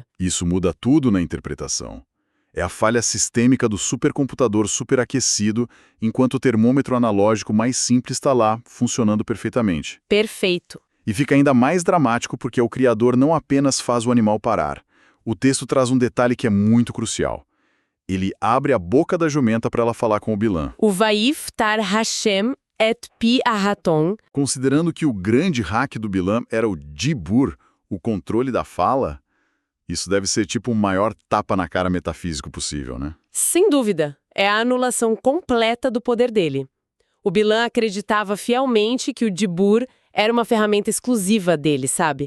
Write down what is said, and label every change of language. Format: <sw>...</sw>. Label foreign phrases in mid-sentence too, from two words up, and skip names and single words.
<pt>Isso muda tudo na interpretação. É a falha sistêmica do supercomputador superaquecido, enquanto o termômetro analógico mais simples está lá, funcionando perfeitamente. Perfeito. E fica ainda mais dramático porque o criador não apenas faz o animal parar. O texto traz um detalhe que é muito crucial. Ele abre a boca da jumenta para ela falar com o Bilan.</pt> <he>O ויפתח ה' את פי האתון.</he> <pt>Considerando que o grande hack do Bilam era o Dibur, o controle da fala, isso deve ser tipo o maior tapa na cara metafísico possível, né? Sem dúvida, é a anulação completa do poder dele. O Bilam acreditava fielmente que o Dibur era uma ferramenta exclusiva dele, sabe?</pt>